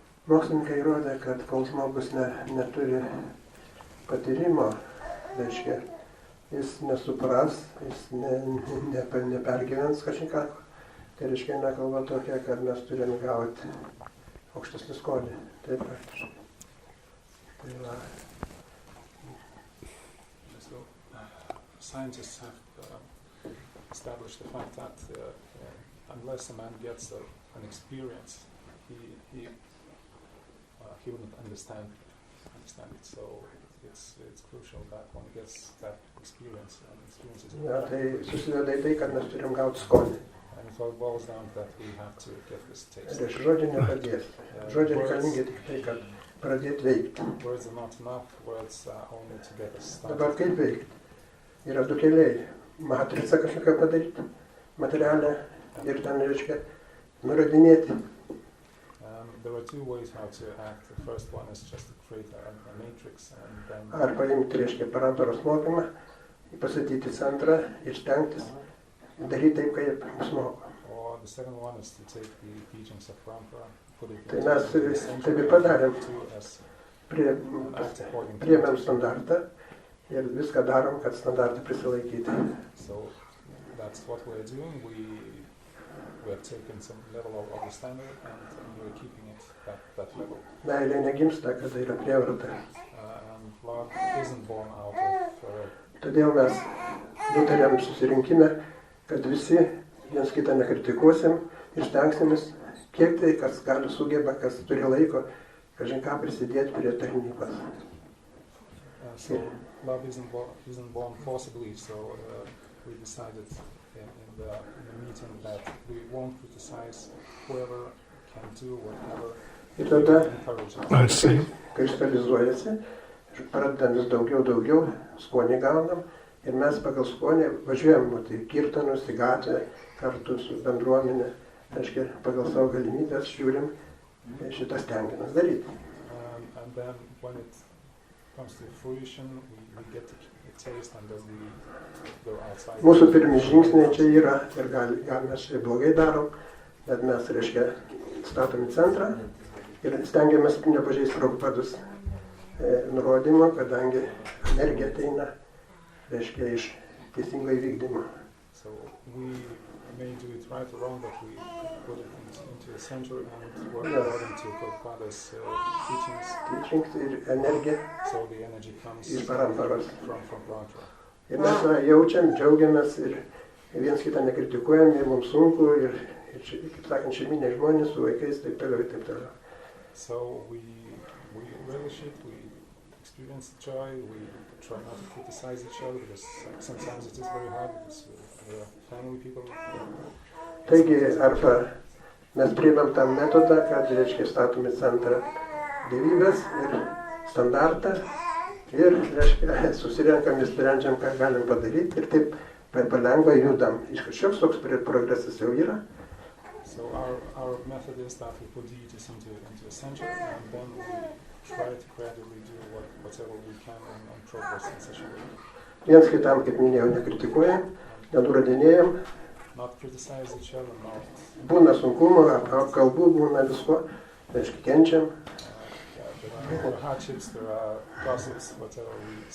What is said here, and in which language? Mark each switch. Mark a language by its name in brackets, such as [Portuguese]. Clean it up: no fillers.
[Lithuanian] Mokslininkai įrodė, kad kol žmogus neturi patyrimo, reiškia, jis nesupras, jis nepergyvens kažką, tai reiškia nekalba tokia, kad mes turime gauti aukštesnį skonį. Taip praktiškai. Tai va. [English] scientists have established the fact that unless a man gets an experience, he wouldn't understand it. So it's crucial that one gets that experience and experiences it. [Lithuanian] Ja, tai susideda į tai, kad mes turim gauti skonį. [English] And it all boils down that we have to get this taste. [Lithuanian] Ir žodžiai nepadės. Žodžiai reikalingi tik tai, kad pradėti veikti. [English] Words are not enough. Words are only to get us started. [Lithuanian] Dabar kaip veikti? Yra du keliai. Matricą kažkokią padaryti, materialę ir ten, reiškia, nurodinėti. [English] There are two ways how to act. The first one is just to create a matrix and then... [Lithuanian] Ar paimti, reiškia, parantoros mokymą, pasakyti centrą ir stengtis daryti taip, kaip mus moko. [English] Or the second one is to take the teachings of Parampara, put it [Lithuanian] Tai mes taip ir padarėm. Priėmėm standartą ir viską darom, kad standartą prisilaikyti. [English] So that's what we're doing. We have taken some level of the standard and we're keeping it that level. [Lithuanian] Meilė negimsta, kada yra prievarta. [English] And love isn't born out of... [Lithuanian] Todėl mes nutarėm susirinkime, kad visi viens kitą nekritikuosim ir stengsimės, kiek tai, kas gali sugeba, kas turi laiko, kažin ką prisidėti prie tarnybos. [English] So love isn't born forcibly, so we decided in the meeting that we won't criticize whoever can do whatever. [Lithuanian] Ir tada, I kristalizuojasi, pradedam vis daugiau, skonį gaunam ir mes pagal skonį važiuojam į kirtanus, į gatvę, kartu su bendruomenė, aiškiai, pagal savo galimybės žiūrim šitas stengiamės daryti. [English] And then when it comes to fruition, we get a taste and then we go outside. [Lithuanian] Mūsų pirmi žingsniai čia yra ir gal mes čia blogai darom, bet mes, reiškia, statom į centrą ir stengiamės nepažeisti Prabhupados nurodymo, kadangi energija ateina, reiškia, iš teisingo įvykdymo. [English] So we may do it right or wrong, but we put it into the center and work according to Prabhupada's teachings. [Lithuanian] Ir energija [English] So the energy comes [Lithuanian] iš paramparos. [English] from Parampara. [Lithuanian] Ir mes jaučiam, džiaugiamės ir viens kitą nekritikuojam, ir mums sunku, ir kaip sakant, šeiminiai žmonės su vaikais, taip toliau. [English] So we relish it, we experience joy, we try not to criticize each other because sometimes it is very hard because we are family people. [Lithuanian] Taigi, arba mes priimam tą metodą, kad, reiškia, statom į centrą dievybės ir standartą ir, reiškia, susirenkam ir sprendžiam, ką galim padaryti ir taip palengva judam. Kažkoks toks progresas jau yra. [English] So our method is that we put deities into a center and then we try to gradually do whatever we can and progress in such a way. [Lithuanian] Viens kitam, kaip minėjau, nekritikuojam, nenurodinėjam. [English] Not criticize each other, not... [Lithuanian] Būna sunkumų, kalbų, būna visko, reiškia, kenčiam. [English] There are hardships, there are gossips, whatever we...